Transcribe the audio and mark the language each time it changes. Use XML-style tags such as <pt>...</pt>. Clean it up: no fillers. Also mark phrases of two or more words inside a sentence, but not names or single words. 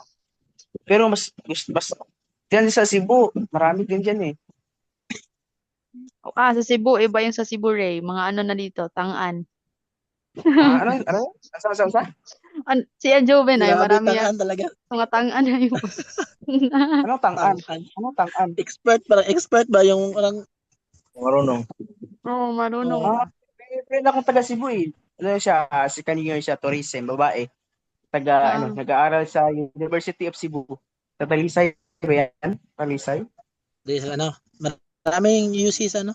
<tl>Pero mas diyan sa Cebu, marami din diyan eh. Sa Cebu, iba yung sa Cebu, Ray. Mga ano na dito, tangan. Ano? Sa? Si Joven ay Grabe, marami yan. tangan talaga. Mga tangan na yung Anong tang-an? Tangan. Anong tang-an? Expert ba yung parang Marunong. Oo, marunong oh, ba? May friend akong taga Cebu eh. Ano siya, si kanino siya, tourism, babae. Taga, Ah, nag-aaral sa University of Cebu. Sa Talisay ba yan? Talisay? di sa ano. Maraming UC sa ano.</tl>